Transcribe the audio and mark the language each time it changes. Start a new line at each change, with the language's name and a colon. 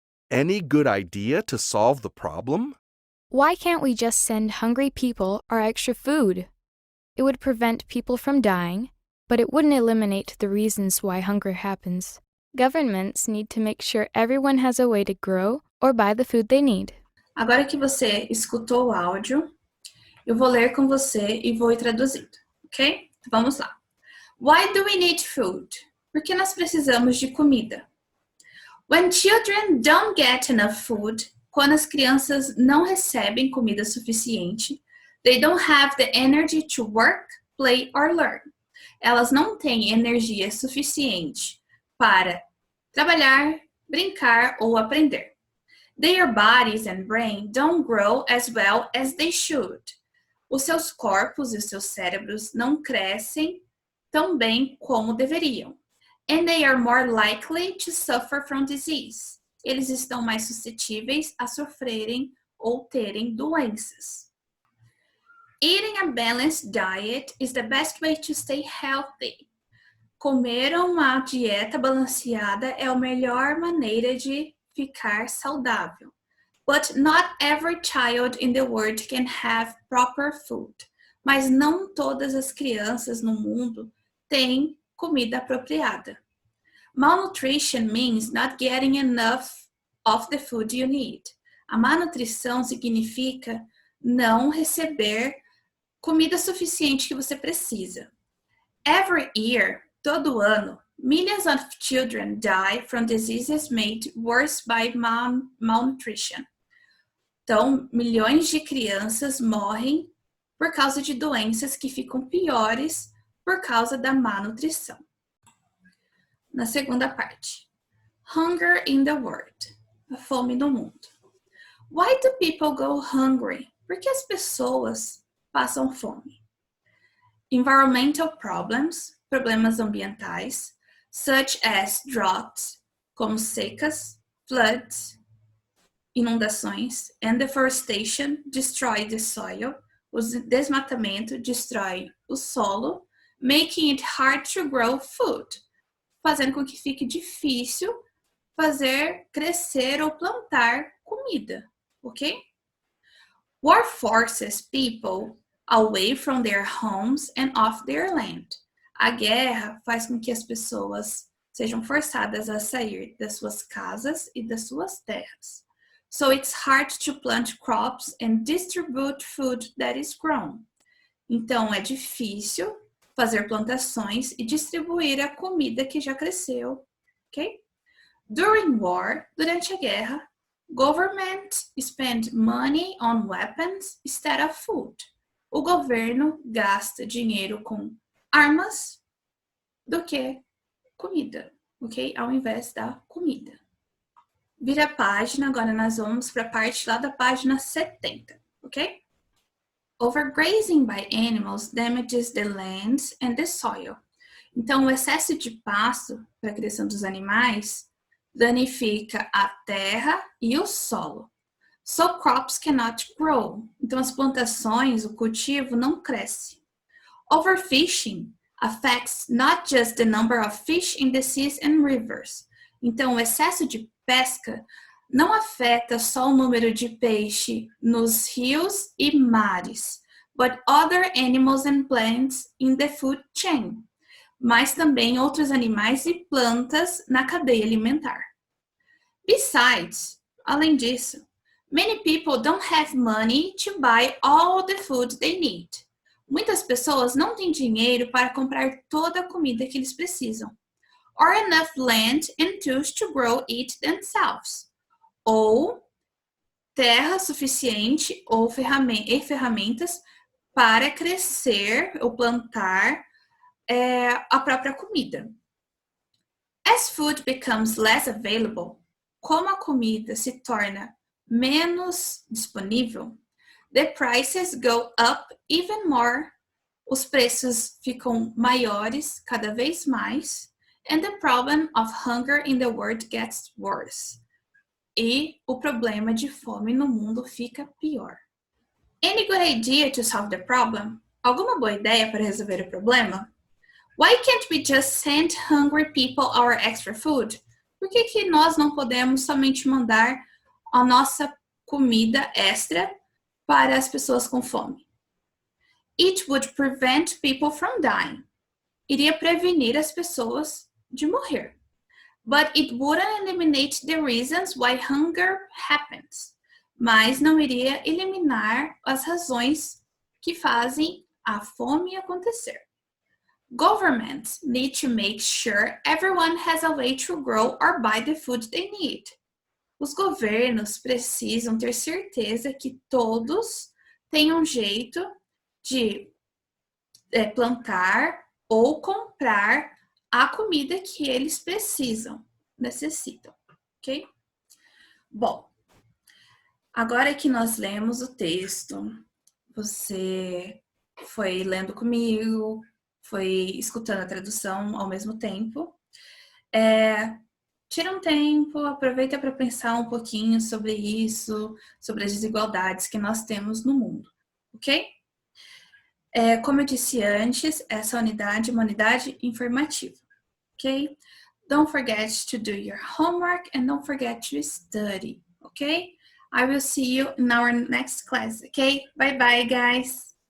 English: Any good idea to solve the problem? Why can't we just send hungry people our extra food? It would prevent people from dying, but it wouldn't eliminate the reasons why hunger happens. Governments need to make sure everyone has a way to grow or buy the food they need.
Portuguese: Agora que você escutou o áudio, eu vou ler com você e vou ir traduzindo, ok? Vamos lá.
English: Why do we need food?
Portuguese: Por que nós precisamos de comida?
English: When children don't get enough food,
Portuguese: quando as crianças não recebem comida suficiente,
English: they don't have the energy to work, play or learn.
Portuguese: Elas não têm energia suficiente para trabalhar, brincar ou aprender.
English: Their bodies and brain don't grow as well as they should.
Portuguese: Os seus corpos e os seus cérebros não crescem tão bem como deveriam.
English: And they are more likely to suffer from disease.
Portuguese: Eles estão mais suscetíveis a sofrerem ou terem doenças.
English: Eating a balanced diet is the best way to stay healthy.
Portuguese: Comer uma dieta balanceada é a melhor maneira de ficar saudável.
English: But not every child in the world can have proper food.
Portuguese: Mas não todas as crianças no mundo têm comida apropriada.
English: Malnutrition means not getting enough of the food you need.
Portuguese: A malnutrição significa não receber comida suficiente que você precisa.
English: Every year,
Portuguese: todo ano,
English: millions of children die from diseases made worse by malnutrition.
Portuguese: Então, milhões de crianças morrem por causa de doenças que ficam piores por causa da má nutrição. Na segunda parte,
English: hunger in the world,
Portuguese: a fome no mundo.
English: Why do people go hungry?
Portuguese: Por que as pessoas passam fome?
English: Environmental problems,
Portuguese: problemas ambientais,
English: such as droughts,
Portuguese: como secas,
English: floods,
Portuguese: inundações,
English: and deforestation, destroy the soil,
Portuguese: o desmatamento destrói o solo,
English: making it hard to grow food,
Portuguese: fazendo com que fique difícil fazer crescer ou plantar comida, ok?
English: War forces people away from their homes and off their land.
Portuguese: A guerra faz com que as pessoas sejam forçadas a sair das suas casas e das suas terras.
English: So it's hard to plant crops and distribute food that is grown.
Portuguese: Então é difícil fazer plantações e distribuir a comida que já cresceu, ok?
English: During war,
Portuguese: durante a guerra,
English: government spend money on weapons instead of food.
Portuguese: O governo gasta dinheiro com armas do que comida, ok? Ao invés da comida. Vira a página, agora nós vamos para a parte lá da página 70, ok?
English: Overgrazing by animals damages the lands and the soil.
Portuguese: Então, o excesso de pasto para a criação dos animais danifica a terra e o solo.
English: So crops cannot grow.
Portuguese: Então, as plantações, o cultivo não cresce.
English: Overfishing affects not just the number of fish in the seas and rivers.
Portuguese: Então, o excesso de pesca não afeta só o número de peixe nos rios e mares,
English: but other animals and plants in the food chain,
Portuguese: mas também outros animais e plantas na cadeia alimentar.
English: Besides,
Portuguese: além disso,
English: many people don't have money to buy all the food they need.
Portuguese: Muitas pessoas não têm dinheiro para comprar toda a comida que eles precisam,
English: or enough land and tools to grow it themselves,
Portuguese: ou terra suficiente ou ferramentas para crescer ou plantar a própria comida.
English: As food becomes less available,
Portuguese: como a comida se torna menos disponível,
English: the prices go up even more,
Portuguese: os preços ficam maiores cada vez mais,
English: and the problem of hunger in the world gets worse.
Portuguese: E o problema de fome no mundo fica pior.
English: Any good idea to solve the problem?
Portuguese: Alguma boa ideia para resolver o problema?
English: Why can't we just send hungry people our extra food?
Portuguese: Por que nós não podemos somente mandar a nossa comida extra para as pessoas com fome?
English: It would prevent people from dying.
Portuguese: Iria prevenir as pessoas de morrer.
English: But it wouldn't eliminate the reasons why hunger happens.
Portuguese: Mas não iria eliminar as razões que fazem a fome acontecer.
English: Governments need to make sure everyone has a way to grow or buy the food they need.
Portuguese: Os governos precisam ter certeza que todos têm um jeito de plantar ou comprar a comida que eles necessitam, ok? Bom, agora que nós lemos o texto, você foi lendo comigo, foi escutando a tradução ao mesmo tempo. Tira um tempo, aproveita para pensar um pouquinho sobre isso, sobre as desigualdades que nós temos no mundo, ok? Como eu disse antes, essa unidade é uma unidade informativa, ok?
English: Don't forget to do your homework and don't forget to study, ok? I will see you in our next class, ok? Bye bye, guys!